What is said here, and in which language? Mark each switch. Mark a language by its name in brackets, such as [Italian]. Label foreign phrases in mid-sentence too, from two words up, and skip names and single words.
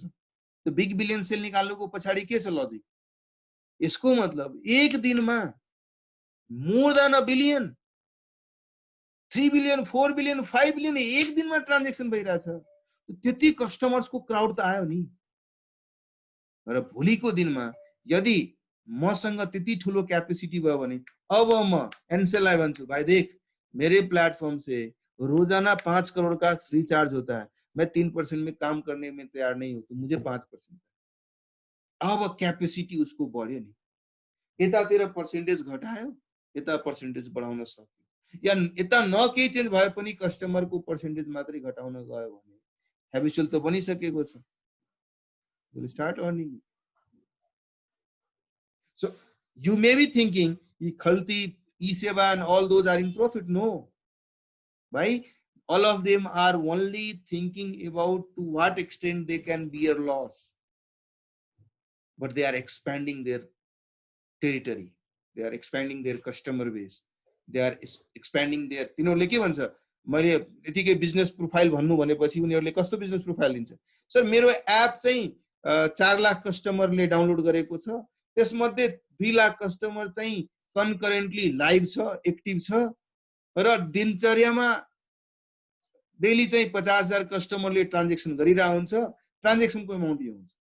[Nepali] त्यो बिग बिलियन सेल निकाल्नुको पछाडि के छ लजिक? यसको मतलब एक दिनमा [English] more than a billion, [Nepali] 3 बिलियन, 4 बिलियन, 5 बिलियन एक दिनमा ट्रान्जेक्सन भइरहेछ। त्यति कस्टमर्सको क्राउड त आयो नि। र भोलिको दिनमा यदि मसँग त्यति ठुलो क्यापेसिटी भयो भने अब म एनसेललाई भन्छु, [Hindi] भाई देख मेरे प्लेटफॉर्म से रोजाना 5 करोड़ का रिचार्ज होता है, मैं 3% में काम करने में तैयार नहीं हूं, तो मुझे 5%। [Nepali] अब क्यापेसिटी उसको बढ्यो नि। यतातिर पर्सेन्टेज घटायो, यता पर्सेन्टेज बढाउन सक्यो, या यता न केही चेन्ज भए पनि कस्टमरको पर्सेन्टेज मात्रै घटाउन गयो भने ह्याबिचुअल त बनिसकेको छ। [English] Will start earning. So you may be thinking Khalti, E-Seva and all those are in profit. No. Why? All of them are only thinking about to what extent they can bear loss. But they are expanding their territory. They are expanding their customer base. They are expanding their, [Nepali] तिनीहरूले के भन्छ, मैले यतिकै बिजनेस प्रोफाइल भन्नु भनेपछि उनीहरूले कस्तो बिजनेस प्रोफाइल दिन्छ? सर मेरो एप चाहिँ 4 लाख कस्टमरले डाउनलोड गरेको छ, त्यसमध्ये 2 लाख कस्टमर चाहिँ कन्करेन्टली लाइभ छ, एक्टिभ छ, र दिनचर्यामा डेली चाहिँ 50,000 कस्टमरले ट्रान्जेक्सन गरिरहेको हुन्छ, ट्रान्जेक्सनको अमाउन्ट यो हुन्छ।